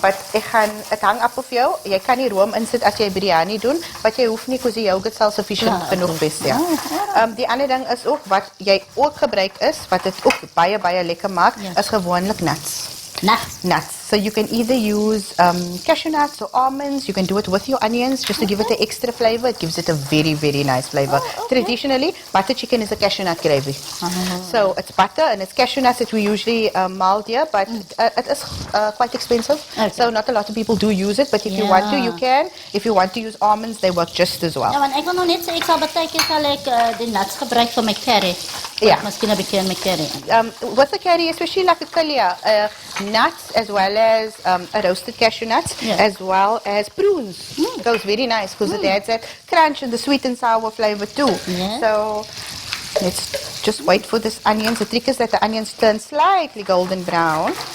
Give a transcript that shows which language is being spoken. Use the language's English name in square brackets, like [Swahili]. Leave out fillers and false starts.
[Afrikaans] But ek gaan dit hang af of jou. Jy kan die room insit as jy biryani doen, wat jy hoef nie because die yogurt sal sufficient Ja, genoeg goed. wees, ja. [English] Oh, [Afrikaans] Die ander ding is ook wat jy ook gebruik is wat dit ook baie lekker maak, [English] Yes. [Afrikaans] is gewoonlik nuts. [English] Nuts. Nuts. So you can either use cashew nuts or almonds. You can do it with your onions just to give it an extra flavor. It gives it a very, very nice flavor. Traditionally, butter chicken is a cashew nut gravy. So it's butter and it's cashew nuts that we usually mild here, but it is quite expensive. So not a lot of people do use it, but if you want to, you can. If you want to use almonds, they work just as well. [Afrikaans] Ja, want ek wil nog net sê ek sal baie keer sal ek die nuts gebruik vir my curry. Ja. Miskien 'n bietjie in my curry. [English] With the curry, especially like a kalia, nuts as well as a roasted cashew nuts, as well as prunes. It goes very nice because it adds that crunch and the sweet and sour flavor too. So let's just wait for this onions. The trick is that the onions turn slightly golden brown.